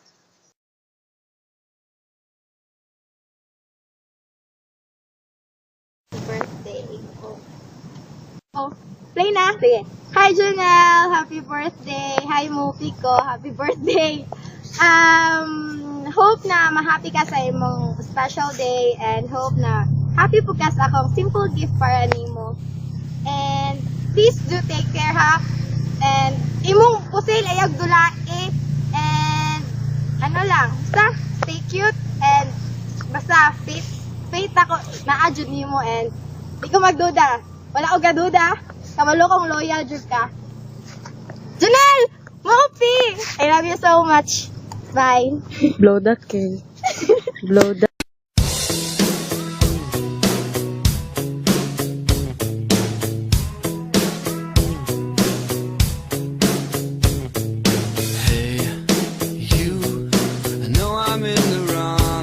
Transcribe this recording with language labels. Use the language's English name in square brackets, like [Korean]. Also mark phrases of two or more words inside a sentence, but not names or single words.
[English] Birthday. [Cebuano] Oh, play na. Sige. [English] Hi, Junel. Happy birthday. Hi, Mopi ko. Happy birthday. [Cebuano] Hope na ma-happy ka sa imong [English] special day and hope [Cebuano] na happy po ka sa akong [English] simple gift [Cebuano] para nimo. [English] And please do take care ha. [Cebuano] And imong pusil ayag dulai and ano lang, basta [English] stay cute and [Cebuano] basta faith ako na adjud nimo and di ko magduda. Wala ko gaduda. Kabalo kong loyal jud ka. Janel! [English] Mopi! I love you so much. Bye. Blow that cake. Blow down. Hey, you, I know I'm in the wrong.